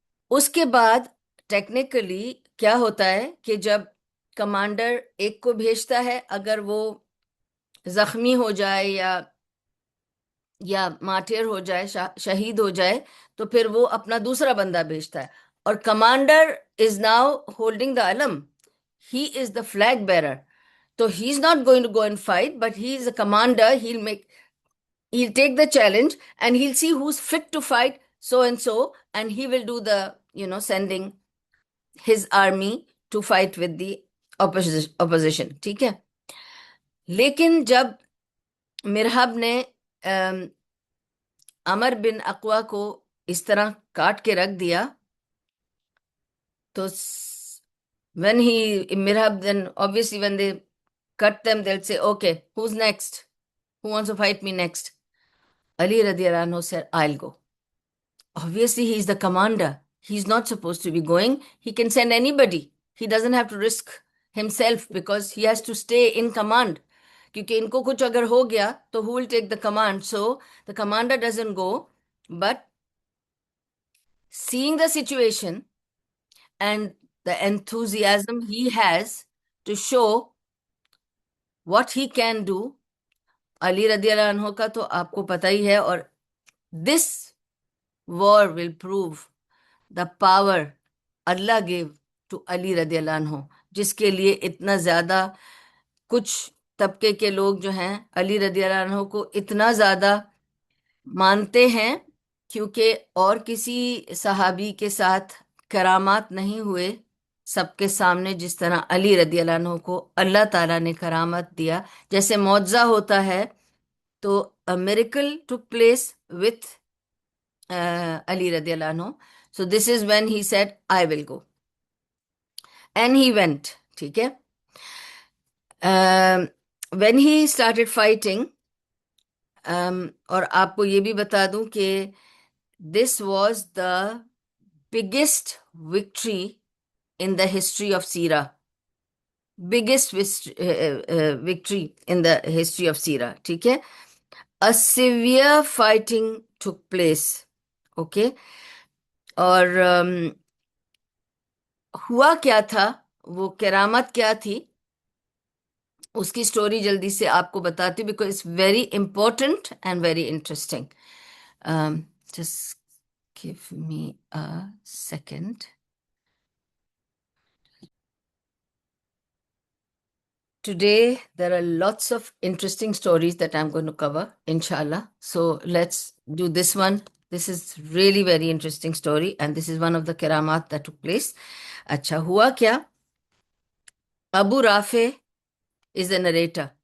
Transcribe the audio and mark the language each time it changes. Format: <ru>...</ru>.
<ur>اس کے بعد ٹیکنیکلی کیا ہوتا ہے کہ جب کمانڈر ایک کو بھیجتا ہے، اگر وہ زخمی ہو جائے یا مارٹیر ہو جائے، شہید ہو جائے، تو پھر وہ اپنا دوسرا بندہ بھیجتا ہے.</ur> <en>اور commander is now holding the علم، he is the flag bearer. تو he is not going to go and fight, but he is a commander. He'll take the challenge and he'll see who's fit to fight so and so, and he will do the, sending his army to fight with the opposition.</en> <ur>ٹھیک ہے. لیکن جب مرحب نے عمر بن اقوا کو اس طرح کاٹ کے رکھ دیا، تو</ur> <en>when Marhab then obviously when they cut them, they'll say, okay, who's next? Who wants to fight me next? Ali radiallahu anhu said, I'll go. Obviously, he's the commander. He's not supposed to be going. He can send anybody. He doesn't have to risk himself because he has to stay in command.</en> <ur>کیونکہ ان کو کچھ اگر ہو گیا تو</ur> <en>who will take the command? So the commander doesn't go, but seeing the situation and the enthusiasm he has to show what he can do,</en> <ur>علی رضی اللہ عنہ کا تو آپ کو پتہ ہی ہے. اور</ur> <en>this war will prove the power Allah gave to</en> <ur>علی رضی اللہ عنہ، جس کے لیے اتنا زیادہ کچھ طبقے کے لوگ جو ہیں علی رضی اللہ عنہ کو اتنا زیادہ مانتے ہیں، کیونکہ اور کسی صحابی کے ساتھ کرامات نہیں ہوئے سب کے سامنے جس طرح علی رضی اللہ عنہ کو اللہ تعالیٰ نے کرامت دیا. جیسے معجزہ ہوتا ہے، تو</ur> <en>a miracle took place with Ali رضی اللہ عنہ. So this is when he said, I will go. And he went.</en> <ur>ٹھیک ہے.</ur> <en>When he started fighting,</en> <ur>اور آپ کو یہ بھی بتا دوں کہ</ur> <en>this was the biggest victory in the history of Sira. Biggest victory in the history of Sira.</en> <ur>ٹھیک ہے.</ur> <en>A severe fighting took place. Okay.</en> <ur>اور ہوا کیا تھا، وہ کرامت کیا تھی، اس کی سٹوری جلدی سے آپ کو بتاتی ہوں،</ur> <en>Because it's very important and very interesting. Just give me a second. Today, there are lots of interesting stories that I'm going to cover, inshallah. So let's do this one. This is really very interesting story, and this is one of the karamat that took place.</en> <ur>اچھا ہوا کیا، ابو رافع</ur> <en>is the narrator.</en>